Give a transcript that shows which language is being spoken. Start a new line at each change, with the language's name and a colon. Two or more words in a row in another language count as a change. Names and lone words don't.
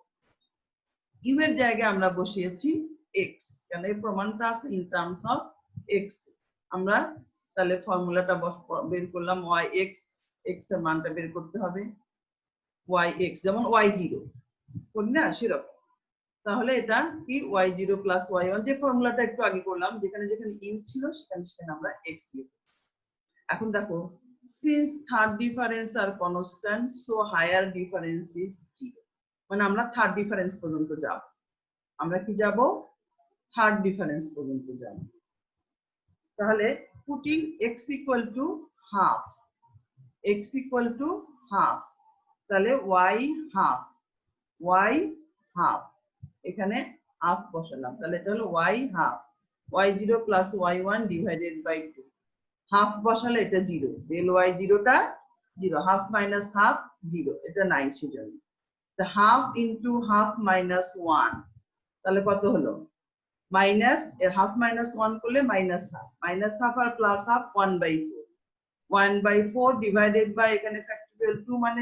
Bangla: ইউ এর জায়গায় আমরা বসিয়েছি x, কারণ এই প্রমাণটা আছে
English: in terms of
Bangla: x। আমরা তাহলে ফর্মুলাটা বের করলাম yx, x এর মানটা বের করতে হবে yx, যেমন y0 করি না সেরকম। তাহলে এটা কি y0 plus y1, যে ফর্মুলাটা একটু আগে করলাম, যেখানে যেখানে u ছিল সেখানে সেখানে আমরা x লিখেছি। এখন দেখো
English: since third difference are constant so higher difference is 0,
Bangla: মানে আমরা
English: third difference
Bangla: পর্যন্ত যাব, আমরা কি যাব
English: third difference
Bangla: পর্যন্ত যাব।
English: তাহলে putting x equal to half, x equal to half, তাহলে y half, y half,
Bangla: এখানে হাফ বসালাম, তাহলে এটা হলো y হাফ, y0 প্লাস y1
English: divided by
Bangla: 2, হাফ বসালে এটা 0, ডেল y0 টা 0,
English: half minus half
Bangla: 0, এটা নাই সেজন্য
English: half into half minus 1,
Bangla: তাহলে কত হলো মাইনাস,
English: half minus 1
Bangla: করলে মাইনাস হাফ আর
English: plus half
Bangla: 1/4, 1/4
English: divided by
Bangla: এখানে ফ্যাক্টরিয়াল 2 মানে